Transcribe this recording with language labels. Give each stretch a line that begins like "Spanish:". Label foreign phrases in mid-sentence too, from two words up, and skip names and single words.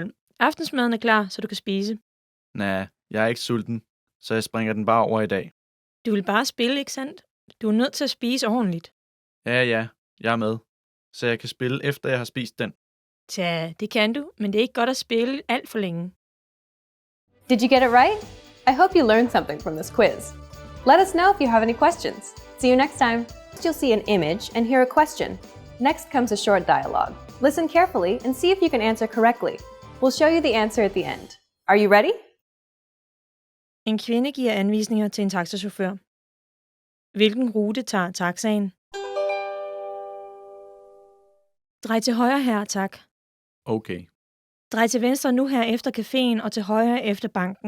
Danish: Aftensmaden er klar, så du kan spise. Nej, jeg er ikke sulten, så jeg springer den bare over i dag. Du vil bare spille, ikke sandt? Du er nødt til at spise ordentligt. Ja, jeg er med. Så jeg kan spille efter jeg har spist den. Tja, det kan du, men det er ikke godt at spille alt for længe.
English: Did you get it right? I hope you learned something from this quiz. Let us know if you have any questions. See you next time. You'll see an image and hear a question. Next comes a short dialogue. Listen carefully and see if you can answer correctly. We'll show you the answer at the end. Are you ready?
Danish: En kvinde giver anvisninger til en taxachauffør. Hvilken rute tager taxaen? Drej til højre her, tak. Okay. Drej til venstre nu her efter caféen og til højre efter banken.